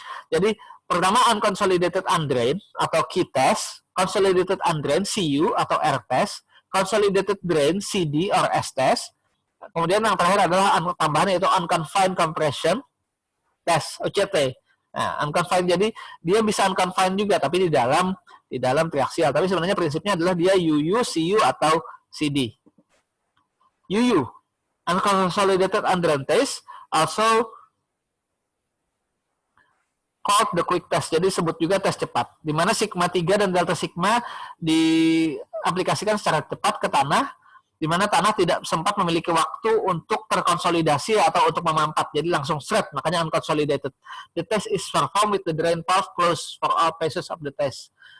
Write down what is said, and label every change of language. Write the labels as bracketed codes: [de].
[id] Jadi, pertama unconsolidated undrain atau key test, consolidated undrain CU atau R test, consolidated drain CD or S test. Kemudian yang terakhir adalah tambahan yaitu unconfined compression test, OCT. Nah, unconfined jadi dia bisa unconfined juga tapi di dalam triaksial. Tapi sebenarnya prinsipnya adalah dia UU, CU atau CD. [en] UU, unconsolidated undrain test, also called the quick test. [id] Jadi sebut juga tes cepat, di mana sigma 3 dan delta sigma diaplikasikan secara cepat ke tanah, di mana tanah tidak sempat memiliki waktu untuk terkonsolidasi atau untuk memampat, jadi langsung shred, makanya unconsolidated. [en] The test is performed with the drain valve closed for all phases of the test.